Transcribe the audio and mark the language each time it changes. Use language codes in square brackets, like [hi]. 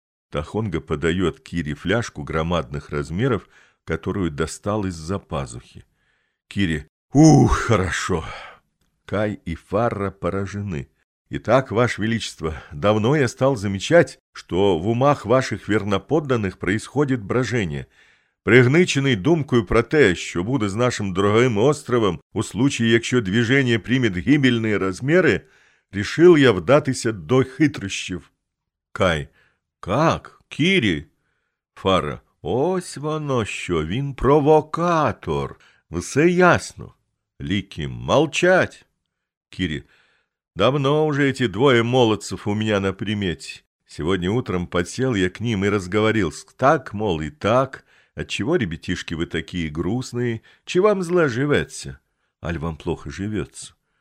[ru] Тохонга подает Кири фляжку громадных размеров, которую достал из-за пазухи. Кири, ух, хорошо. Кай и Фарра поражены. Итак, ваше величество, давно я стал замечать, что в умах ваших верноподданных происходит брожение. [uk] Пригниченный думкою про те, що буде з нашим дорогим островом, у случае, якщо [ru] движение примет гибельные размеры, решил я [uk] вдатися до хитрощів. [ru] Кай, как? Кири? [uk] Фара, ось воно що, він провокатор. [ru] Все ясно. Ліки, молчать. Кири, давно уже эти двое молодцев у меня на примете. Сегодня утром подсел я к ним и разговорил. Так, мол, и так. Отчего, ребятишки, вы такие грустные? Че вам зла живется? Аль вам плохо живется?